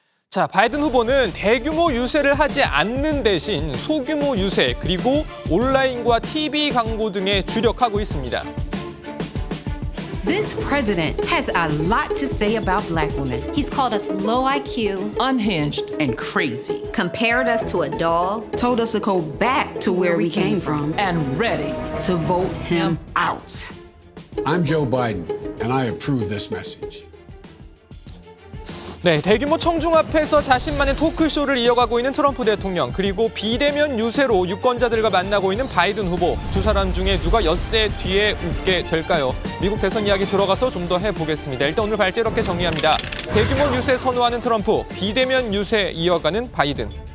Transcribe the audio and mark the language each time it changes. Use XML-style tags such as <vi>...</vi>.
<ko>자, 바이든 후보는 대규모 유세를 하지 않는 대신 소규모 유세, 그리고 온라인과 TV 광고 등에 주력하고 있습니다.</ko> <en>This president has a lot to say about black women. He's called us low IQ, unhinged, and crazy. Compared us to a dog, told us to go back to where we came from, and ready to vote him out. I'm Joe Biden, and I approve this message.</en> <ko>네, 대규모 청중 앞에서 자신만의 토크쇼를 이어가고 있는 트럼프 대통령, 그리고 비대면 유세로 유권자들과 만나고 있는 바이든 후보. 두 사람 중에 누가 엿새 뒤에 웃게 될까요? 미국 대선 이야기 들어가서 좀 더 해보겠습니다. 일단 오늘 발제 이렇게 정리합니다. 대규모 유세 선호하는 트럼프, 비대면 유세 이어가는 바이든.</ko>